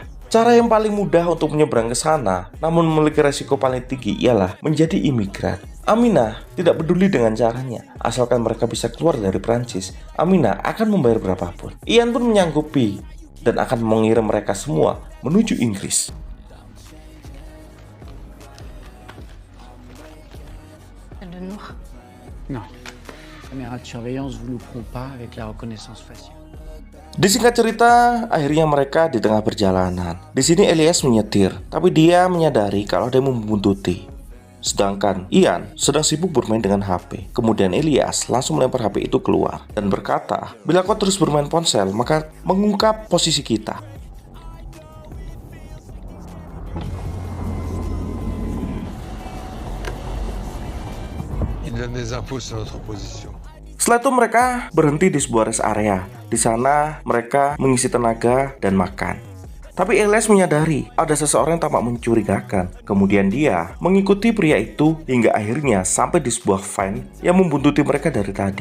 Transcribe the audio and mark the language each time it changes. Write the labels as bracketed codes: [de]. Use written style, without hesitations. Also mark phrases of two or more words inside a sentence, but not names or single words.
[id] Cara yang paling mudah untuk menyeberang ke sana, namun memiliki resiko paling tinggi, ialah menjadi imigran. Aminah tidak peduli dengan caranya, asalkan mereka bisa keluar dari Prancis. Aminah akan membayar berapapun. Ian pun menyanggupi dan akan mengirim mereka semua menuju Inggris. [fr] Le noir. Non. Caméra de surveillance vous louperont pas avec la reconnaissance faciale. [id] Disingkat cerita, akhirnya mereka di tengah perjalanan. Di sini Elias menyetir, tapi dia menyadari kalau dia membuntuti. Sedangkan Ian sedang sibuk bermain dengan HP. Kemudian Elias langsung melempar HP itu keluar dan berkata, bila kau terus bermain ponsel, maka mengungkap posisi kita. [fr] Il donne des infos sur notre position. [id] Setelah itu mereka berhenti di sebuah [en] rest area. [id] Di sana mereka mengisi tenaga dan makan. Tapi Elias menyadari ada seseorang yang tampak mencurigakan. Kemudian dia mengikuti pria itu hingga akhirnya sampai di sebuah van yang membuntuti mereka dari tadi.